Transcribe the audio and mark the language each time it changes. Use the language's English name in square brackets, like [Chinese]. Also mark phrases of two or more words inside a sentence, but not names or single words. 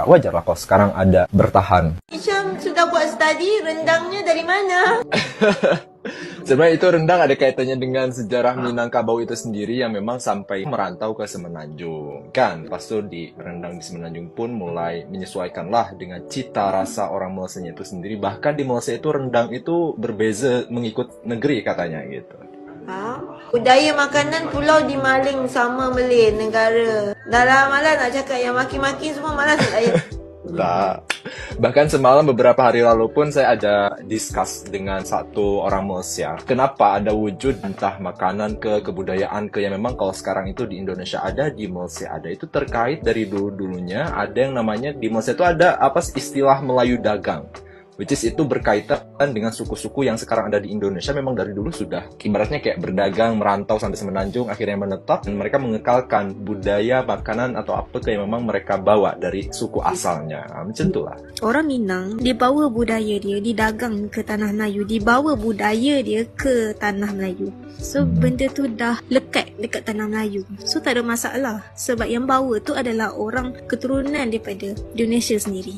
[Indonesian] Wajar lah kalau sekarang ada bertahan. Isyam sudah buat studi, rendangnya dari mana? Sebenarnya itu rendang ada kaitannya dengan sejarah Minangkabau itu sendiri yang memang sampai merantau ke Semenanjung. Kan, pas itu di rendang di Semenanjung pun mulai menyesuaikanlah dengan cita rasa orang Malaysianya itu sendiri. Bahkan di Malaysia itu rendang itu berbeza mengikut negeri katanya gitu. Budaya makanan pulau di Maling sama Malay negara. [Malay] Dah malas nak cakap yang maki-maki semua, malas saya. [Indonesian] Tak. Bahkan semalam beberapa hari lalu pun saya ada discuss dengan satu orang Malaysia. Kenapa ada wujud entah makanan ke, kebudayaan ke yang memang kalau sekarang itu di Indonesia ada, di Malaysia ada. Itu terkait dari dulu-dulunya ada yang namanya di Malaysia itu ada apa istilah Melayu dagang. [English] Which is [Indonesian] itu berkaitan dengan suku-suku yang sekarang ada di Indonesia memang dari dulu sudah ibaratnya kayak berdagang, merantau sampai Semenanjung, akhirnya menetap dan mereka mengekalkan budaya, makanan atau apa yang memang mereka bawa dari suku asalnya. Macam itulah. [Malay] Orang Minang dibawa budaya dia, didagang ke tanah Melayu, dibawa budaya dia ke tanah Melayu. So benda tu dah lekat dekat tanah Melayu. So tak ada masalah sebab yang bawa tu adalah orang keturunan daripada Indonesia sendiri.